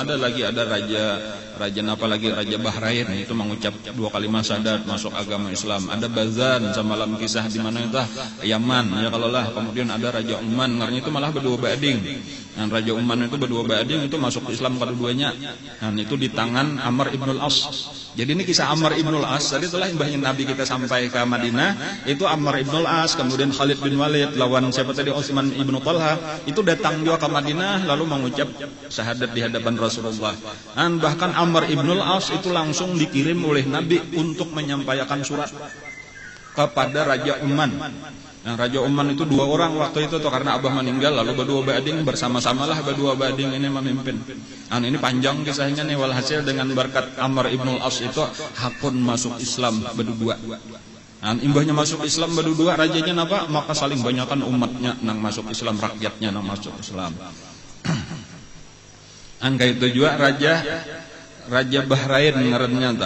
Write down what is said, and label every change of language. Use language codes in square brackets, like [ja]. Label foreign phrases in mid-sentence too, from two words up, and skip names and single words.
[id] Ada raja apa lagi Raja Bahrain itu mengucap 2 kalimat syahadat masuk agama Islam. Ada Bazan semalam kisah di mana itu Yaman, ya kalau lah. [bjn] Kemudian ada Raja Uman, ngarnya itu malah berdua bading. Dan Raja Uman itu berdua bading itu masuk Islam kedua-duanya. [id] Dan itu di tangan Amr ibn al-As. Jadi ini kisah Amr ibn al-As. Jadi itulah imbahnya Nabi kita sampai ke Madinah. Itu Amr ibn al-As, kemudian Khalid bin Walid lawan siapa tadi Utsman ibn Talha. Itu datang juga ke Madinah lalu mengucap syahadat di hadapan Rasulullah. Dan bahkan Amr ibn al-As itu langsung dikirim oleh Nabi untuk menyampaikan surat kepada Raja Uman. [bjn] Nah, Raja Uman itu 2 orang waktu itu tuh karena Abah meninggal lalu berdua bading bersama-samalah berdua bading ini memimpin. Nah, ini panjang kisahnya nih, walhasil dengan berkat Amr ibn al-As itu hakun masuk Islam berdua. Nah, imbahnya masuk Islam berdua rajanya apa? [id] Maka saling banyakkan umatnya nang masuk Islam, rakyatnya nang masuk Islam. [bjn] Angka itu juga Raja Bahrain ngarannya tah.